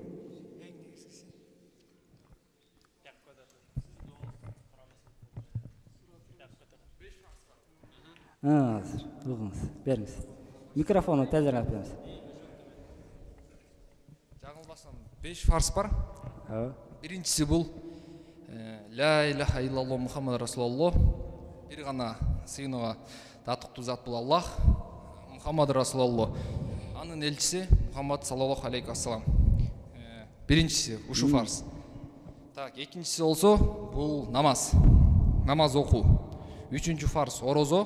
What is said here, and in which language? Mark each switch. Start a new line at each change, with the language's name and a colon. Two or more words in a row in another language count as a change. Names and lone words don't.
Kyrgyz: Бериңиз. Микрофону тезирээк алып бериңиз. Жаңылбасам 5 фарз бар. Биринчиси бул
Arabic: لا إله إلا الله محمد رسول الله.
Kyrgyz: Бир гана сыйынууга татыктуу зат бул Аллах, Мухаммад Расулуллах. Анын элчиси Мухаммад
Arabic: صلى الله عليه وسلم.
Kyrgyz: Биринчиси ушу фарз. Так, экинчиси болсо бул намаз. Намаз окуу. Үчүнчү фарз орозо.